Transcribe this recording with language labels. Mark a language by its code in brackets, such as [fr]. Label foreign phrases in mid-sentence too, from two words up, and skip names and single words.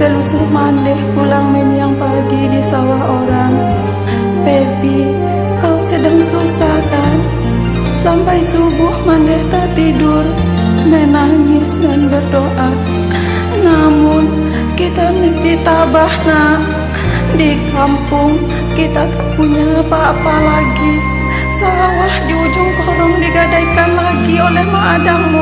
[id] besok mandeh pulang menyiang pagi di sawah orang. Baby, kau sedang susah kan? Sampai subuh mandeh tak tidur, menangis dan berdoa. Namun kita mesti tabah nak. Di kampung kita tak punya apa-apa lagi. Sawah di ujung korong digadaikan lagi oleh mak adangmu.